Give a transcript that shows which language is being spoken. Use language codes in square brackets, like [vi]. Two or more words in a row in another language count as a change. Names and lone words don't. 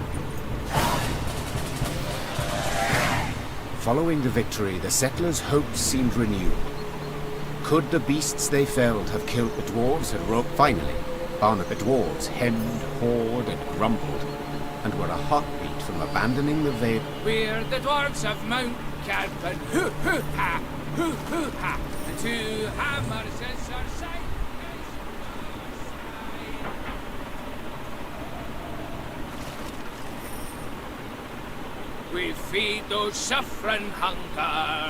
[en] Following the victory, the settlers' hopes seemed renewed. Could the beasts they felled have killed the dwarves and rope? Finally, the dwarves hemmed, hawed, and grumbled, and were a heartbeat from abandoning the Vale. We're the dwarves of Mount Carpen. Hoo-hoo-ha! Hoo-hoo-ha! And 2 hammers is our sight. We feed those suffering hunger.